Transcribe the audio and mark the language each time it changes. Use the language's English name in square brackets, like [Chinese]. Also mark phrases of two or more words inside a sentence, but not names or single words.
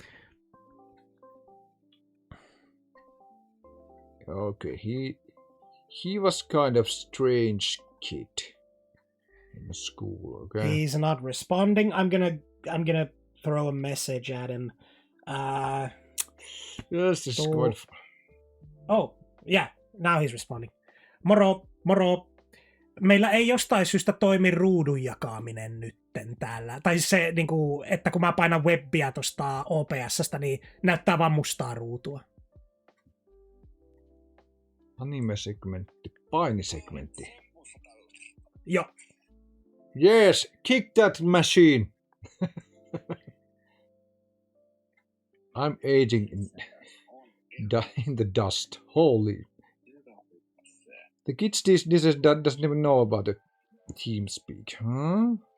[English] Okay, he was kind of strange kid in school. Okay, he's not responding. I'm gonna throw a message at him. Yes, this is quite. Oh, yeah, now he's responding. [Finnish] Moro. Meillä ei jostain syystä toimi ruudun jakaminen nytten täällä. Tai siis se, niinku, että kun mä painan webbia tosta OBS:sta, niin näyttää vaan mustaa ruutua. Anime-segmentti, painisegmentti. Joo. [English] Yes, kick that machine. I'm aging in the dust. Holy. The kids doesn't even know about the TeamSpeak, huh?